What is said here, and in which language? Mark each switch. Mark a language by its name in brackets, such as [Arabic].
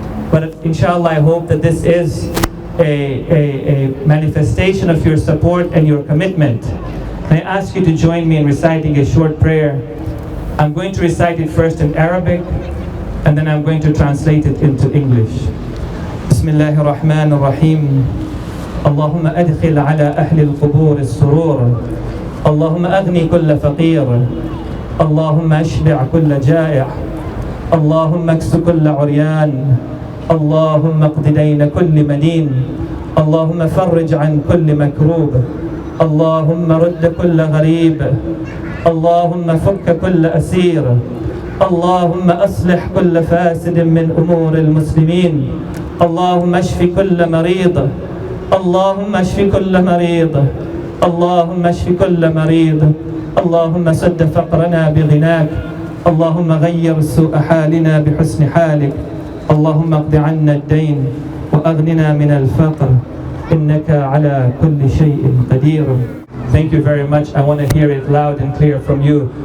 [English] But inshallah, I hope that this is a manifestation of your support and your commitment. I ask you to join me in reciting a short prayer. I'm going to recite it first in Arabic, and then I'm going to translate it into English. [Arabic] بسم الله الرحمن الرحيم اللهم أدخل على أهل القبور السرور اللهم أغني كل فقير اللهم أشبع كل جائع اللهم اكس كل عريان اللهم اقض دين كل مدين اللهم فرج عن كل مكروب اللهم رد كل غريب اللهم فك كل أسير اللهم أصلح كل فاسد من أمور المسلمين اللهم اشف كل مريض اللهم اشف كل مريض اللهم اشف كل مريض اللهم سد فقرنا بغناك اللهم غير سوء حالنا بحسن حالك اللهم اقض عنا الدين وأغننا من الفقر إنك على كل شيء قدير. [English] Thank you very much. I want to hear it loud and clear from you.